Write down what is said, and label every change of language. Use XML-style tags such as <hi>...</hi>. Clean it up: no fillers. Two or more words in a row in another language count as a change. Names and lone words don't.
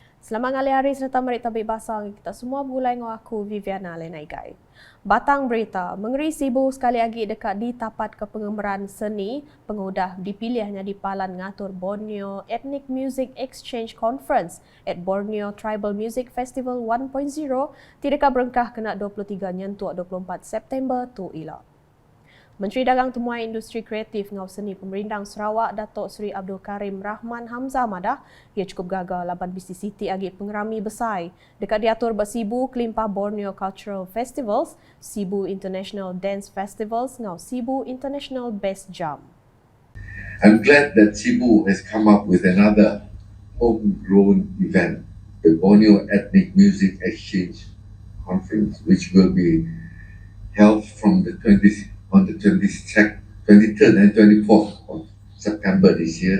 <iba>Selamat hari serta merik tabik basah kita semua mulai dengan aku Viviana Lenaigai. Batang berita, mengeri Sibu sekali lagi dekat di tapat kepengemeran seni, pengudah dipilihnya di Palan ngatur Borneo Ethnic Music Exchange Conference at Borneo Tribal Music Festival 1.0 tidak berengkah kena 23 nyentuak 24 September tu ilah. Menteri Dagang Temuan Industri Kreatif ngau seni Pemerintah Sarawak Datuk Seri Abdul Karim Rahman Hamzah madah ia cukup gagal laban BC City agi pengerami besar dekat diatur bersibu kelimpah Borneo Cultural Festivals, Sibu International Dance Festivals ngau Sibu International Best Jam.</iba> <en>I'm glad that Sibu has come up with another homegrown event, the Borneo Ethnic Music Exchange Conference, which will be held from on the 23rd and 24th of September this year.</en>